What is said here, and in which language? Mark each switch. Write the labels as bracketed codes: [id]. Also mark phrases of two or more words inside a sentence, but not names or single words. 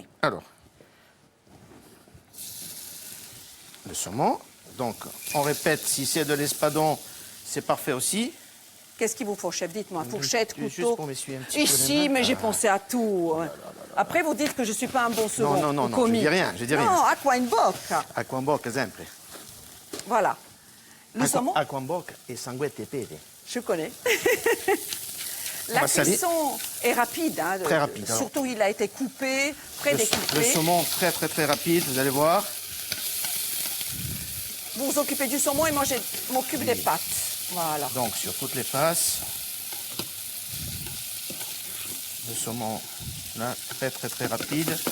[fr] Alors, le saumon. Donc, on répète, si c'est de l'espadon, c'est parfait aussi. Qu'est-ce qu'il vous faut, chef? Dites-moi. Fourchette, Juste couteau. pour m'essuyer un petit peu les Ici, mains. mais j'ai pensé à tout. Après, vous dites que je ne suis pas un bon second. Non, non, ou non, commis. je dis rien, je dis rien. [it] Non, acqua in bocca. Acqua in bocca sempre. [fr] Voilà. Le saumon, [it] Acqua in bocca e sanguette e pepe. [fr] je connais. On La va saler. cuisson est rapide. Hein, Très rapide, alors. Surtout, il a été coupé, prédécoupé. Le saumon très très très rapide, vous allez voir. Vous vous occupez du saumon et moi, je m'occupe des pâtes. Voilà. Donc sur toutes les faces. Le saumon, là, très très très rapide.